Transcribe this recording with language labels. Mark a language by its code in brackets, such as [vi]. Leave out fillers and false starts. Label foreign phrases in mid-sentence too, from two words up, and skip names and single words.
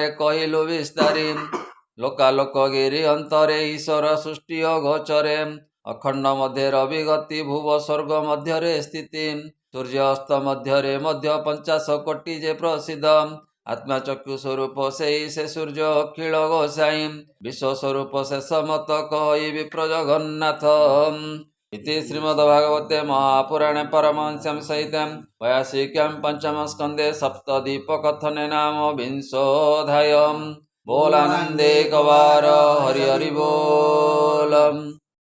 [or] କହିଲୁ ବିସ୍ତାରୀ ଲୋକାଲୋକ ଗିରି ଅନ୍ତରେ ଈଶ୍ୱର ସୃଷ୍ଟି ଅଗୋଚରେ ଅଖଣ୍ଡ ମଧ୍ୟରେ ଅବିଗତି ଭୁବ ସ୍ୱର୍ଗ ମଧ୍ୟରେ ସ୍ଥିତି ସୂର୍ଯ୍ୟ ଅସ୍ତ ମଧ୍ୟରେ ମଧ୍ୟ 50 କୋଟି ଯେ ପ୍ରସିଦ୍ଧ ଆତ୍ମାଚକ୍ଷୁ ସ୍ୱରୂପ ସେଇ ସେ ସୂର୍ଯ୍ୟ ଅଖିଳ ଗୋସାଇଁ ବିଶ୍ୱସ୍ୱରୂପ ଶେଷ ମତ କହି ବିପ୍ର ଜଗନ୍ନାଥ [sa] इति श्रीमद्भागवते महापुराणे परमहंस्यां सहितं वैयासिक्यां पंचमस्कन्धे सप्तदीपकथने नाम विंशोऽध्यायः बोलानन्दे कवार हरि हरि बोल।